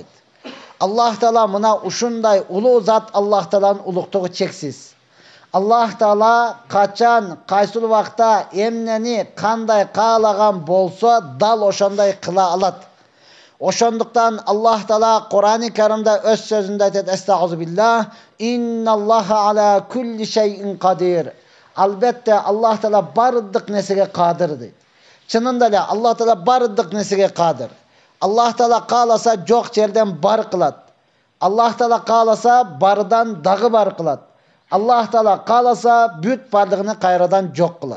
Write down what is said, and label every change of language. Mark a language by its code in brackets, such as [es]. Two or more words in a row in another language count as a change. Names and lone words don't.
[ky] Аллах Таала мына ушундай улуу зат, Аллах Тааланын улуктугу чексиз. Аллах Таала качан, кайсыл убакта эмнени кандай каалаган болсо, дал ошондой кыла алат. Ошондуктан Аллах Таала Кур'ан-ы Каримде өз сөзүндө айтат: [ar] "أستغفر الله، إن الله على كل شيء قدير." [ky] Албетте Аллах Таала бардык нерсеге кадыр дейт. Чынында эле Аллах Таала бардык нерсеге кадыр. Аллах Таала кааласа жок жерден бар кылат. Аллах Таала кааласа бардан дагы бар кылат. Аллах Таала кааласа бүт бардыгын кайрадан жок кылат.